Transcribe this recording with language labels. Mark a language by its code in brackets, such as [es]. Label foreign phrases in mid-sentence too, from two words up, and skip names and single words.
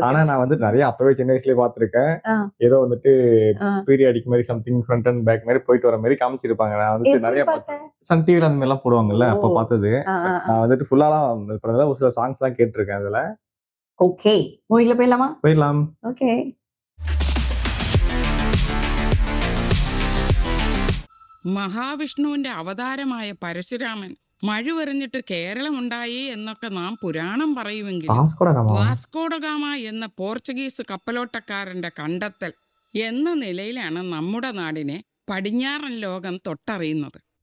[ta] ஆனா நான் வந்து நிறைய அப்பவே சின்ன வயசுலயே பாத்துருக்கேன். ஏதோ வந்துட்டு பீரியாடிக் மாதிரி [en] something front and back [ta] மாதிரி போயிட்டு வர மாதிரி காமிச்சிருப்பாங்க. நான் வந்து நிறைய சன் டிவில அந்த மாதிரி எல்லாம் போடுவாங்கல்ல, அப்ப பார்த்தது. நான் வந்துட்டு ஃபுல்லாலாம் ஒரு சில சாங்ஸ் எல்லாம் கேட்டிருக்கேன் அதுல. ஓகே, மூவில போயிடலாம். ஓகே. [ml] മഹാവിഷ്ണുവിന്റെ അവതാരമായ പരശുരാമൻ മഴുവെറിഞ്ഞിട്ട് കേരളമുണ്ടായി എന്നൊക്കെ നാം പുരാണം പറയുമെങ്കിലും വാസ്കോഡഗാമ എന്ന പോർച്ചുഗീസ് കപ്പലോട്ടക്കാരന്റെ കണ്ടെത്തൽ എന്ന നിലയിലാണ് നമ്മുടെ നാടിനെ പടിഞ്ഞാറൻ ലോകം തൊട്ടറിയുന്നത്.